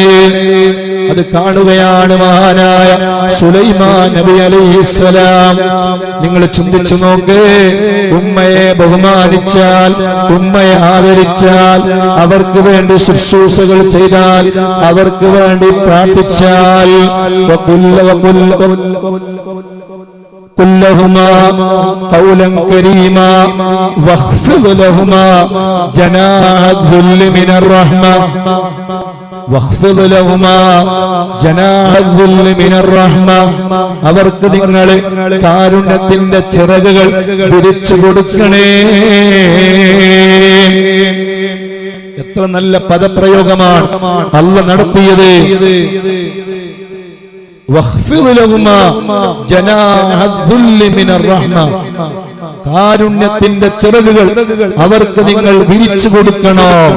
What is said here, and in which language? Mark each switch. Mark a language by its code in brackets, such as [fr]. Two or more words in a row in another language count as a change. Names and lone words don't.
[ml] അത് കാണുകയാണ് മഹാനായ സുലൈമാൻ നബി അലൈഹിസ്സലാം. നിങ്ങൾ ചിന്തിച്ചു നോക്ക്, ഉമ്മയെ ബഹുമാനിച്ചാൽ, ഉമ്മയെ ആദരിച്ചാൽ, അവർക്ക് വേണ്ടി ശുശ്രൂഷകൾ ചെയ്താൽ, അവർക്ക് വേണ്ടി പ്രാർത്ഥിച്ചാൽ, [ar] قل لهما قولا كريما واخفض لهما جناح الذل من الرحمة واخفض لهما جناح الذل من الرحمة. [ml] അവർക്ക് നിങ്ങൾ കാരുണ്യത്തിന്റെ ചിറകുകൾ വിരിച്ചു കൊടുക്കണേ. എത്ര നല്ല പദപ്രയോഗമാണ് അല്ലാഹ് നടത്തിയത്. കാരുണ്യത്തിന്റെ ചിറകുകൾ അവർക്ക് നിങ്ങൾ വിരിച്ചു കൊടുക്കണോ.